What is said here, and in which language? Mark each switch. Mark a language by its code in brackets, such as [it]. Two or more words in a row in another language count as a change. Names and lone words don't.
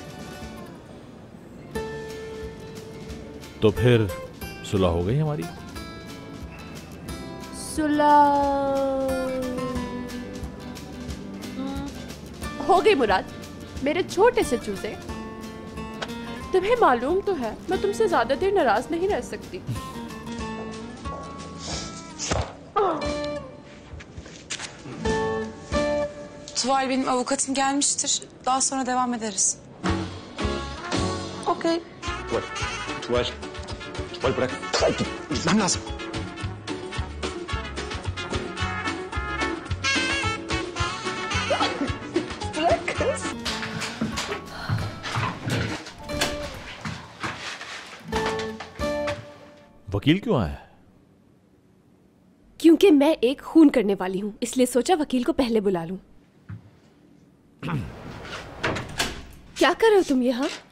[hi] तो फिर सुलह हो गई हमारी? सुलह हो गई मुराद, मेरे छोटे से चूजे। तुम्हें मालूम तो है मैं तुमसे ज्यादा देर नाराज नहीं रह सकती। [tr] Tuval, benim avukatım gelmiştir. Daha sonra devam ederiz. Okey. Tuval bırak. Gitmem lazım. Bırak kız. [hi] वकील क्यों आया? क्योंकि मैं एक खून करने वाली हूँ, इसलिए सोचा वकील को पहले बुला लूं। क्या कर रहे हो तुम यहाँ?